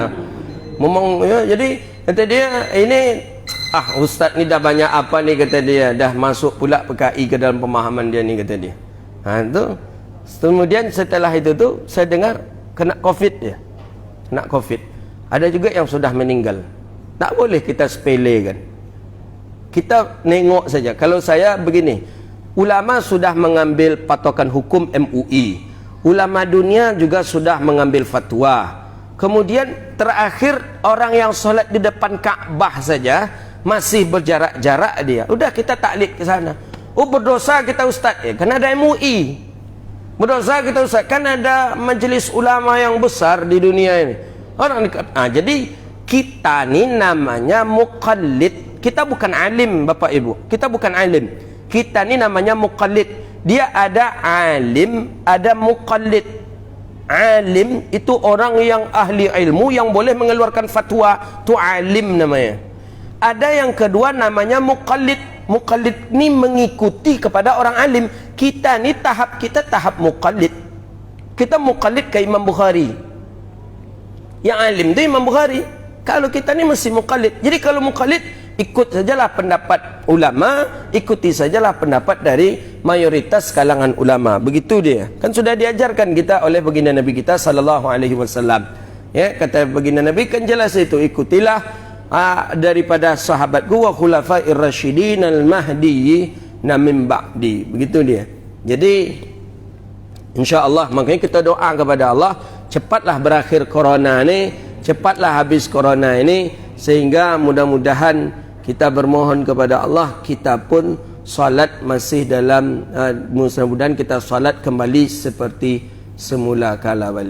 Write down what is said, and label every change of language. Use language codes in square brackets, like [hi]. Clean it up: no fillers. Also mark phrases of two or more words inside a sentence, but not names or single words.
[ms] Memang ya, jadi kata dia ini ustaz ni dah banyak apa ni kata dia, dah masuk pula PKI ke dalam pemahaman dia ni kata dia. Tu kemudian setelah itu tu saya dengar kena COVID dia. Kena COVID. Ada juga yang sudah meninggal. Tak boleh kita sepelekan. Kita nengok saja. Kalau saya begini, ulama sudah mengambil patokan hukum MUI. Ulama dunia juga sudah mengambil fatwa. Kemudian terakhir orang yang solat di depan Kaabah saja masih berjarak-jarak dia. Udah kita taklid ke sana. Berdosa kita ustaz. Karena ada MUI. Berdosa kita Ustaz, kan ada majelis ulama yang besar di dunia ini. Orang jadi kita ni namanya muqallid. Kita bukan alim Bapak Ibu. Kita bukan alim. Kita ni namanya muqallid. Dia ada alim, ada muqallid. Alim itu orang yang ahli ilmu yang boleh mengeluarkan fatwa, tu alim namanya. Ada yang kedua namanya muqallid. Muqallid ni mengikuti kepada orang alim. Kita ni tahap kita tahap muqallid. Kita muqallid ke Imam Bukhari. Yang alim tu Imam Bukhari. Kalau kita ni mesti muqallid. Jadi kalau muqallid, ikut sajalah pendapat ulama, ikuti sajalah pendapat dari mayoritas kalangan ulama. Begitu dia. Kan sudah diajarkan kita oleh baginda Nabi kita [ar] صلى الله عليه وسلم. [ms] Ya, kata baginda Nabi kan jelas itu, ikutilah daripada sahabat gua [ar] الخلفاء الراشدين المهديين من بعدي. [ms] Begitu dia. Jadi [ar] إن شاء الله [ms] makanya kita doa kepada Allah, cepatlah berakhir corona ni, cepatlah habis corona ini, sehingga mudah-mudahan kita bermohon kepada Allah, kita pun salat masih dalam mudah-mudahan kita salat kembali seperti semula kala balik.